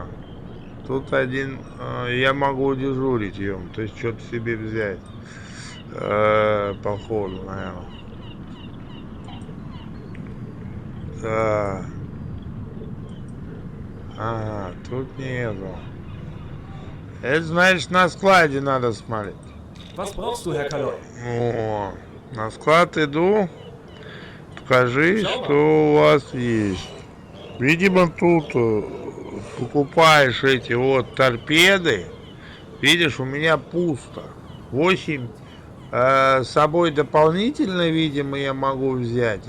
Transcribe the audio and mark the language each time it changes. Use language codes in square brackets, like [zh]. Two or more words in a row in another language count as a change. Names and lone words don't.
[ru] Тут один, я могу дежурить ее, то есть что-то себе взять. Походу, наверное. Да. Ага, тут нету. Это значит, на складе надо смотреть. [de] Was brauchst du, Herr Kaloy? [ru] О, на склад иду. Покажи, что у вас есть. Видимо, тут покупаешь эти вот торпеды. Видишь, у меня пусто. 8 с собой дополнительно, видимо, я могу взять.